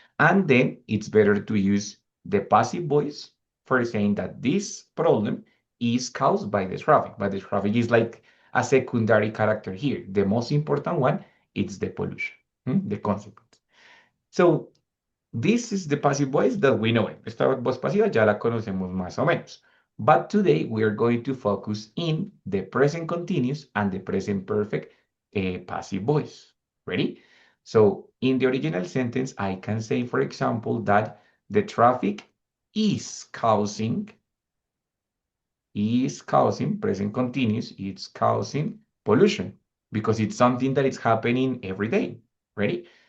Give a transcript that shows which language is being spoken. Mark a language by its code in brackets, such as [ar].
[en] And then it's better to use the passive voice for saying that this problem is caused by the traffic, but the traffic is like a secondary character here. The most important one is the pollution, the consequence. So this is the passive voice that we know. [es] Esta voz pasiva ya la conocemos más o menos. [en] But today we are going to focus in the present continuous and the present perfect passive voice. Ready? So in the original sentence, I can say, for example, that the traffic is causing, present continuous, it's causing pollution because it's something that is happening every day. Ready?